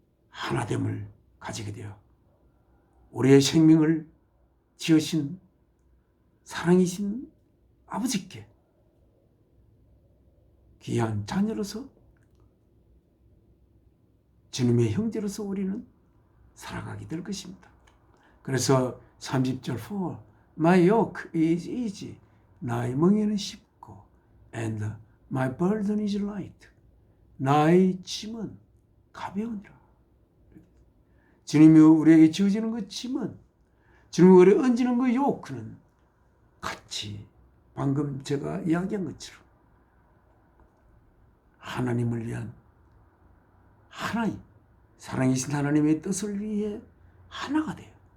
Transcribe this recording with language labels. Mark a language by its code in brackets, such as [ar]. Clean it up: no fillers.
[ko] 하나됨을 가지게 되어 우리의 생명을 지으신 사랑이신 아버지께 귀한 자녀로서 주님의 형제로서 우리는 살아가게 될 것입니다. 그래서 30절 [en] For my yoke is easy [ko] 나의 멍에는 쉽고 [en] and my burden is light [ko] 나의 짐은 가벼우니라. 주님이 우리에게 지어지는 그 짐은 주님이 우리에게 얹는 그 요크는 같이 방금 제가 이야기한 것처럼 하나님을 위한 하나님 사랑이신 하나님의 뜻을 위해 하나가 돼요.